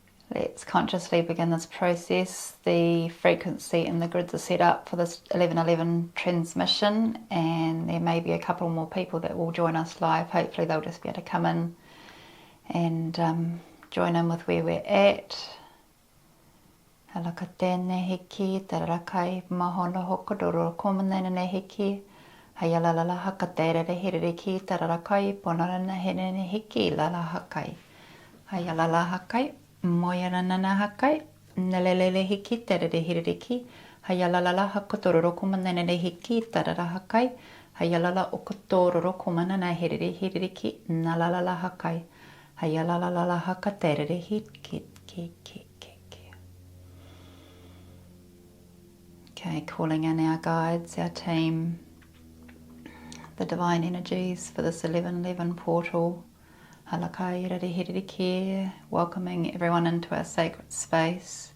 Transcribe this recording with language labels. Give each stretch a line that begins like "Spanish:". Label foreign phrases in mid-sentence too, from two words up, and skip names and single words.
English: Let's consciously begin this process. The frequency and the grids are set up for this 1111 transmission, and there may be a couple more people that will join us live. Hopefully they'll just be able to come in and join in with where we're at. Alaka tēnei hiki, tarakai mahona hokodoro komanene hiki. Hayalala haka terere hiriki, tarakai ponarana henene hiki, lala hakai. Hayalala hakai. Moyanana hakai, nalele hiki, terere hiriki, hayalala hakotororo kumanene hiki, tarara hakai, hayalala okotororo kumanana hiriki, nalala hakai, hayalala haka terere hiki, ki. Okay, calling in our guides, our team, the divine energies for this 1111 portal. Welcoming everyone into our sacred space.